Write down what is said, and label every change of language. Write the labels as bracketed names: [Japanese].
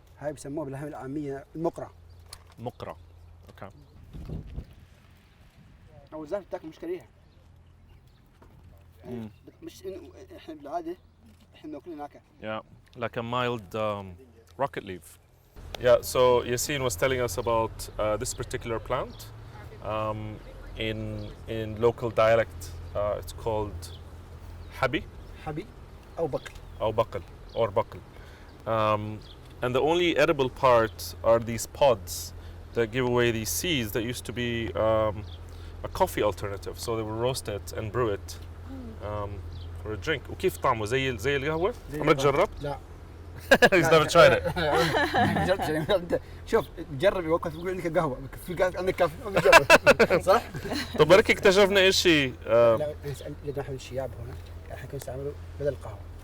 [Arabic] هاي بسموها باللهجة العامية المقرة. مقرة. Okay. أو الزلفة بتاكل مش كريهة. مش إنه إحنا بالعادة إحنا بناكلها هناك. [English] Yeah, like a mild rocket leaf. Yeah, so Yassine was telling us about this particular plant. In local dialect, it's called habi. [Arabic] حبي أو بقل. أو بقل or بقل. [English] And the only edible part are these pods that give away these seeds that used to be a coffee alternative. So they would roast it and brew it for a drink. [Arabic] وكيف طعمه زي القهوة؟ عمرك جربت؟ لا. [English] He's never tried it. [Arabic] أنت شوف جرب يوقف يقول عندك قهوة، في قهوة عندك كافي، جرب صح؟ طب بركي اكتشفنا شيء. لا نسأل لأن احنا الشياب هنا احنا كنا نستعمله بدل القهوة.